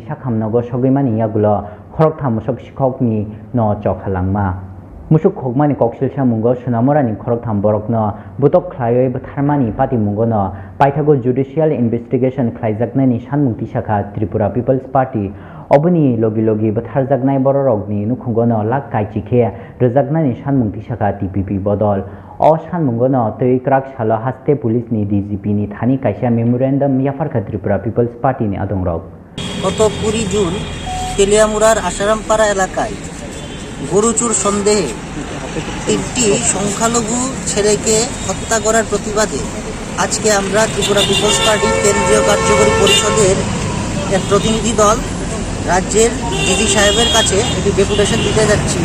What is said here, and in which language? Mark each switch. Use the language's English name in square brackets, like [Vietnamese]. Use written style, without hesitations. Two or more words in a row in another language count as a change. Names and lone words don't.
[Kok Borok] sakhamnago sogoimani yaglo khoroktham musok sikhokni no chokhalangma Musuk khogmani koksil samungo Sunamurani khoroktham borokno butok khlaioi butharmani pati mungono paithago [English] judicial investigation [Kok Borok] khlaijaknani sanmungti sakha Tripura People's Party oboni logi butharjaknai bororokni nukhungono lak kaichikhe rejaknani sanmungti sakha TPP bodol o sanmungono tei krak salo haste police ni DGP ni thani kaisa memorandum yafarka Tripura People's Party ni adongrok [Bangla] গত 20 জুন তেলিয়ামুড়ার আসারামপাড়া এলাকায় গরুচুর সন্দেহে একটি সংখ্যালঘু ছেলেকে হত্যা করার প্রতিবাদে আজকে আমরা ত্রিপুরা পিপলস পার্টি কেন্দ্রীয় কার্যকরী পরিষদের এক প্রতিনিধি দল রাজ্যের ডিজি সাহেবের কাছে একটি ডেপুটেশন দিতে যাচ্ছি।